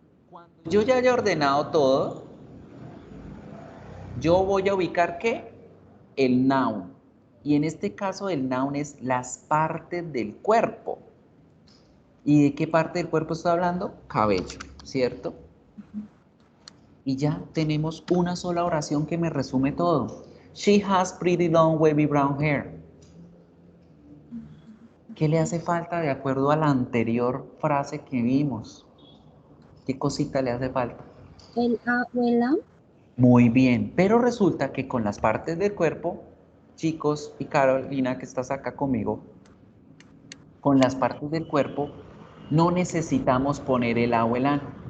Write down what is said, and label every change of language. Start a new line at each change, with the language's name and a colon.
Spanish: Cuando yo ya haya ordenado todo, yo voy a ubicar ¿qué? El noun. Y en este caso el noun es las partes del cuerpo. ¿Y de qué parte del cuerpo estoy hablando? Cabello, ¿cierto? Y ya tenemos una sola oración que me resume todo.
English: She has pretty long wavy brown hair.
Spanish: ¿Qué le hace falta de acuerdo a la anterior frase que vimos? ¿Qué cosita le hace falta? El A o el A. Muy bien, pero resulta que con las partes del cuerpo, chicos y Carolina que estás acá conmigo, con las partes del cuerpo no necesitamos poner el A o el AN.